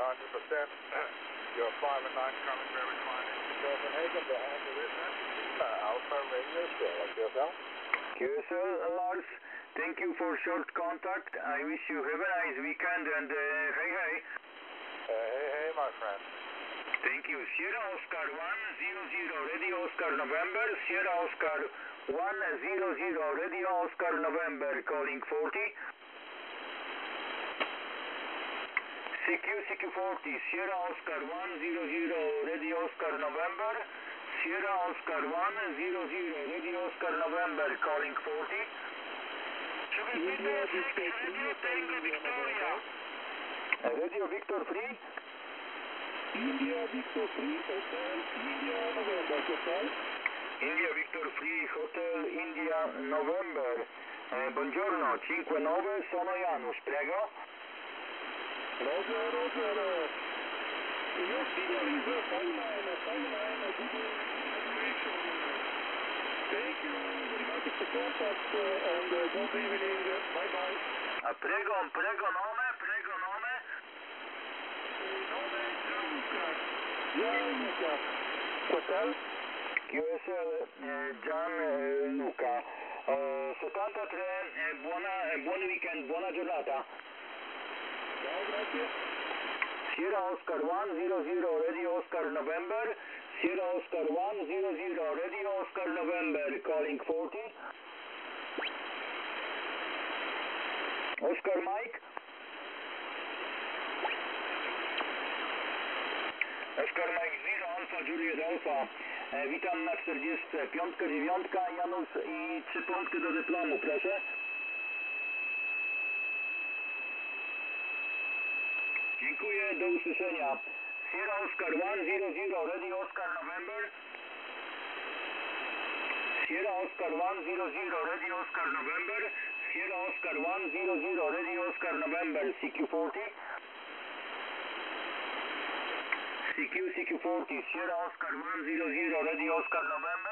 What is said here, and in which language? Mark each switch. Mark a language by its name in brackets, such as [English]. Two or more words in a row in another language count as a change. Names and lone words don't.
[English] You're 5 and 9 coming very fine into Copenhagen. The hand of this Alpha Radio Sierra. QSL? QSL, Lars, thank you for short contact. I wish you have a nice weekend and hey, hey. Hey, my friend. Thank you. Sierra Oscar 100, Radio Oscar November. Sierra Oscar 100, Radio Oscar November, calling 40. CQ40, Sierra Oscar 100, Radio Oscar November. Sierra Oscar 100, Radio Oscar November, calling 40. Radio Victor 3. India Victor 3 Hotel, India November Hotel. India Victor 3 Hotel, India November. [Italian] Buongiorno, 59, sono Janusz, prego. [English] Roger. Yes, Peter, is a 59. Thank you very much for the contact and good evening. Bye-bye. [Italian] Prego nome. Hotel QSL Gianluca 73, buon weekend, buona giornata. Ciao, grazie. [English] Sierra Oscar 100, Radio Oscar November. Sierra Oscar 100, Radio Oscar November, calling 40. Oscar Mike. Oscar Mike 0, Alfa Juliet Alfa. [Polish] Witam na 45, 9, Janusz i 3 punkty do dyplomu, proszę. Dziękuję, do usłyszenia. [English] Sierra Oscar 100, Radio Oscar November. Sierra Oscar 100, Radio Oscar November. Sierra Oscar 100, Radio Oscar November, CQ40. CQ40, Sierra Oscar 100, Radio Oscar November.